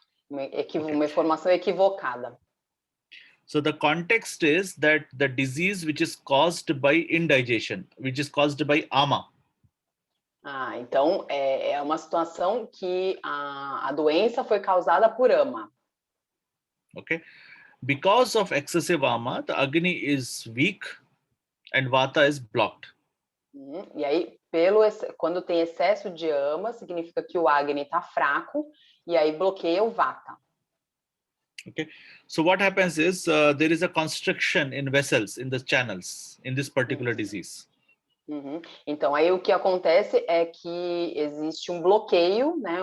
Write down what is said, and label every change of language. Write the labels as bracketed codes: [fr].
[pt] Uma informação equivocada. [en] So the context is that the disease which is caused by indigestion, which is caused by ama. [pt] Então, é uma situação que a doença foi causada por ama. [en] Okay. Because of excessive ama, the Agni is weak and Vata is blocked. [pt] E aí, quando tem excesso de ama, significa que o Agni está fraco e aí bloqueia o Vata. [en] Okay. So what happens is there is a constriction in vessels, in the channels, in this particular disease. [pt] Então, aí o que acontece é que existe um bloqueio, né?